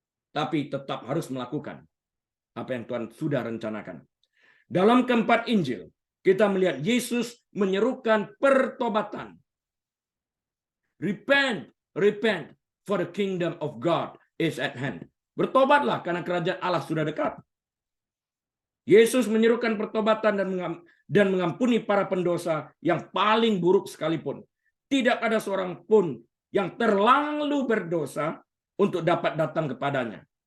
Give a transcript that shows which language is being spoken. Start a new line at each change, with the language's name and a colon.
Indonesian: Tapi tetap harus melakukan apa yang Tuhan sudah rencanakan. Dalam keempat Injil, kita melihat Yesus menyerukan pertobatan.
English: Repent, repent, for the kingdom of God is at hand.
Indonesian: Bertobatlah karena kerajaan Allah sudah dekat. Yesus menyerukan pertobatan dan dan mengampuni para pendosa yang paling buruk sekalipun. Tidak ada seorang pun yang terlalu berdosa untuk dapat datang kepadanya.